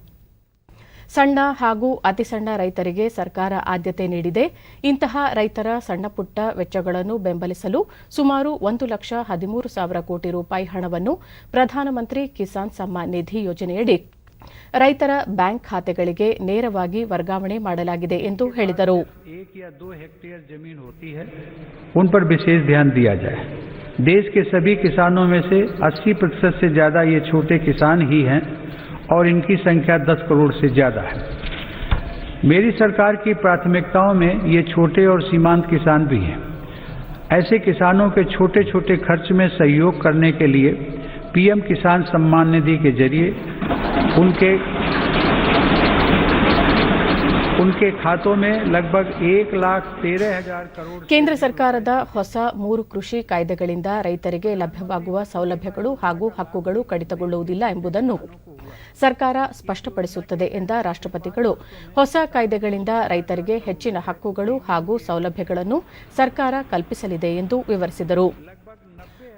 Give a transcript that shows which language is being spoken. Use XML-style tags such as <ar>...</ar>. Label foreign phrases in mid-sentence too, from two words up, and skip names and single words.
<kn>ಸಣ್ಣ ಹಾಗೂ ಅತಿಸಣ್ಣ ರೈತರಿಗೆ ಸರ್ಕಾರ ಆದ್ಯತೆ ನೀಡಿದೆ. ಇಂತಹ ರೈತರ ಸಣ್ಣಪುಟ್ಟ ವೆಚ್ಚಗಳನ್ನು ಬೆಂಬಲಿಸಲು ಸುಮಾರು 1,13,000 ಕೋಟಿ ರೂಪಾಯಿ ಹಣವನ್ನು ಪ್ರಧಾನಮಂತ್ರಿ ಕಿಸಾನ್ ಸಮ್ಮಾನ್ ನಿಧಿ ಯೋಜನೆಯಡಿ ರೈತರ ಬ್ಯಾಂಕ್ ಖಾತೆಗಳಿಗೆ ನೇರವಾಗಿ ವರ್ಗಾವಣೆ ಮಾಡಲಾಗಿದೆ ಎಂದು ಹೇಳಿದರು.</kn> <hi>1 या 2 हेक्टेयर जमीन होती है, उन पर विशेष ध्यान दिया जाए. देश के सभी किसानों में से 80% से ज्यादा ये छोटे किसान ही हैं और इनकी संख्या 10 करोड़ से ज्यादा है. मेरी सरकार की प्राथमिकताओं में ये छोटे और सीमांत किसान भी हैं. ऐसे किसानों के छोटे छोटे खर्च में सहयोग करने के लिए पीएम किसान सम्मान निधि के जरिए उनके खातों में लगभग 1,13,000 करोड़.</hi> <kn>ಕೇಂದ್ರ ಸರ್ಕಾರದ ಹೊಸ 3 ಕೃಷಿ ಕಾಯ್ದೆಗಳಿಂದ ರೈತರಿಗೆ ಲಭ್ಯವಾಗುವ ಸೌಲಭ್ಯಗಳು ಹಾಗೂ ಹಕ್ಕುಗಳು ಕಡಿತಗೊಳ್ಳುವುದಿಲ್ಲ ಎಂಬುದನ್ನು ಸರ್ಕಾರ ಸ್ಪಷ್ಟಪಡಿಸುತ್ತದೆ ಎಂದ ರಾಷ್ಟ್ರಪತಿಗಳು, ಹೊಸ ಕಾಯ್ದೆಗಳಿಂದ ರೈತರಿಗೆ ಹೆಚ್ಚಿನ ಹಕ್ಕುಗಳು ಹಾಗೂ ಸೌಲಭ್ಯಗಳನ್ನು ಸರ್ಕಾರ ಕಲ್ಪಿಸಲಿದೆ ಎಂದು ವಿವರಿಸಿದರು.</kn>